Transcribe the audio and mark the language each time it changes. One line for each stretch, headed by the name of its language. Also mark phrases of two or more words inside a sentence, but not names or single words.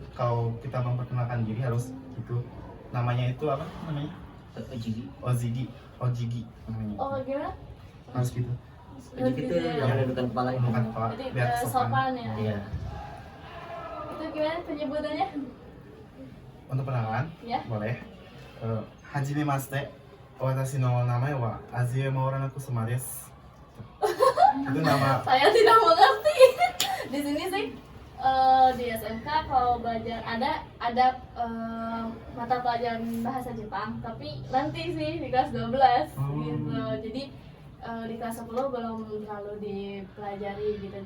Indonesian: Kalau kita memperkenalkan diri harus gitu. Namanya itu apa namanya? Ojigi. Ojigi namanya. Oh, gimana? Harus gitu. Ojigi itu ya. yang menundukkan kepala itu. Bukan kepala, Jadi biar sopan ya. Iya. Itu gimana penyebutannya? Untuk pengenalan Ya. boleh.
Japanese: はじめまして。私の名前は Azuyama Kusuma です.
Indonesian: Itu nama. Saya tidak mengerti. Di sini sih di SMK kalau belajar ada mata pelajaran bahasa Jepang, tapi nanti sih di kelas 12 gitu. Jadi di kelas 10 belum terlalu dipelajari gitu.